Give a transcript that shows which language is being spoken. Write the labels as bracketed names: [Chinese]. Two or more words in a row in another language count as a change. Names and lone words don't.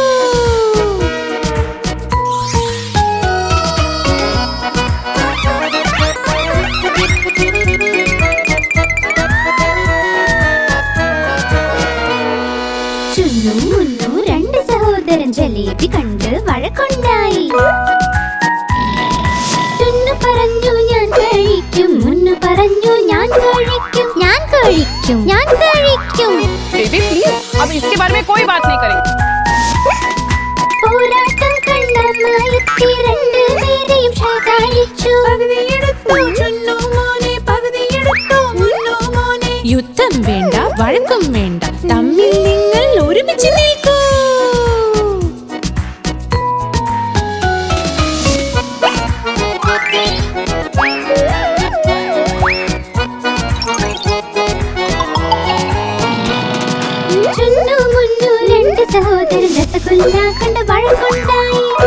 [Malayalam] ചുന്നു മുന്നു രണ്ട് സഹോദരൻ ജലേബി കണ്ട് വഴക്കുണ്ടായി. ചുന്നു പറഞ്ഞു ഞാൻ കഴിക്കും, മുന്നു പറഞ്ഞു ഞാൻ കഴിക്കും, ഞാൻ കഴിക്കും, ഞാൻ കഴിക്കും. [Hindi] बेबी प्लीज, अब इसके बारे में कोई बात नहीं करेंगे. [Malayalam] പോരാട്ടം കണ്ടമ്മായെത്തി രണ്ട് പേരെയും ശകാരിച്ചു. യുദ്ധം വേണ്ട, വഴക്കും വേണ്ട, തമ്മിൽ നിങ്ങൾ ഒരുമിച്ച് നിൽക്കൂ. ചുന്നു മുന്നു രണ്ട് സഹോദരൻ രസഗുല്ല കണ്ട് വഴക്കുണ്ടായി.